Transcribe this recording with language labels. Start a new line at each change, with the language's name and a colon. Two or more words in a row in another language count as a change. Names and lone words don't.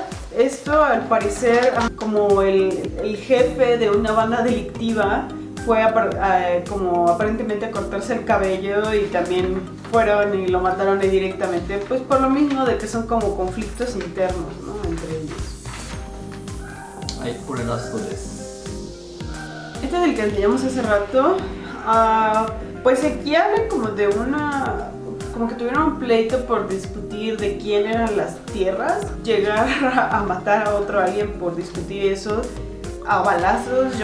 Spanish: Esto al parecer como el jefe de una banda delictiva fue como aparentemente a cortarse el cabello y también fueron y lo mataron ahí directamente, pues por lo mismo de que son como conflictos internos, ¿no? Entre ellos.
Japanese: はい、これラストです。
Spanish: Este es el que enseñamos hace rato. Pues aquí hablan como de como que tuvieron un pleito por discutir de quién eran las tierras, llegar a matar a alguien por discutir eso a balazos.